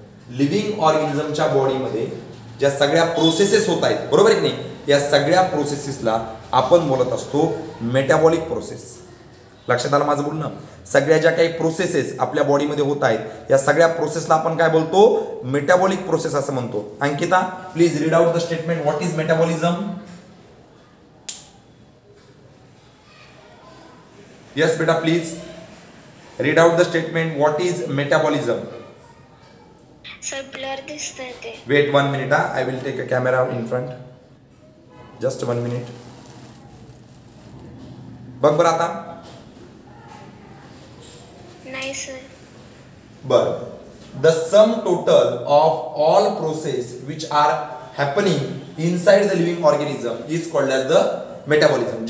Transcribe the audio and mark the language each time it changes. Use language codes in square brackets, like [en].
[mr] Living ऑर्गॅनिझमच्या बॉडीमध्ये ज्या सगळ्या प्रोसेसेस होत आहेत, बरोबर आहे की नाही, या सगळ्या प्रोसेसेसला आपण बोलत असतो मेटाबॉलिक प्रोसेस. लक्षात आलं माझं बोलणं? सगळ्या ज्या काही प्रोसेसेस आपल्या बॉडीमध्ये होत आहेत या सगळ्या प्रोसेसला आपण काय बोलतो? मेटाबॉलिक प्रोसेस असं म्हणतो. [en] Ankita please read out the statement. What is metabolism? Yes बेटा please read out the statement. What is metabolism? [mr] Sir blur दिसतंय ते. [en] Wait 1 minute. I will take a camera in front. Just 1 minute. [mr] बघ बरं आता. नाही sir. बर. [en] The sum total of all process which are happening inside the living organism is called as the metabolism.